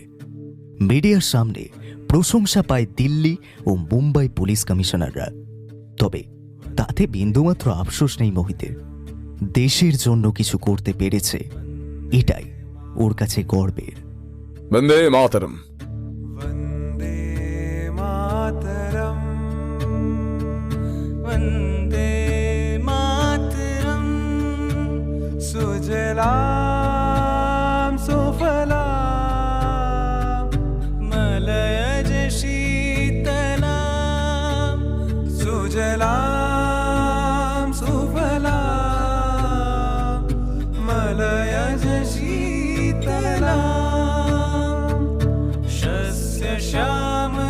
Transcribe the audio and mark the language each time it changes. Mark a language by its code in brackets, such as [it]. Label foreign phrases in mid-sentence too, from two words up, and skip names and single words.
[bn] মিডিয়ার সামনে প্রশংসা পায় দিল্লি ও মুম্বাই পুলিশ কমিশনাররা। তবে তাতে বিন্দুমাত্র আফসোস নেই মোহিতের। দেশের জন্য কিছু করতে পেরেছে, এটাই ওর কাছে গর্বের। বন্দে মাতরম। [sa] वन्दे मातरम् वन्दे मातरम् सुजलां सुफलां मलयज शीतलां सुजलां सुफलां मलयज शीतलां शस्य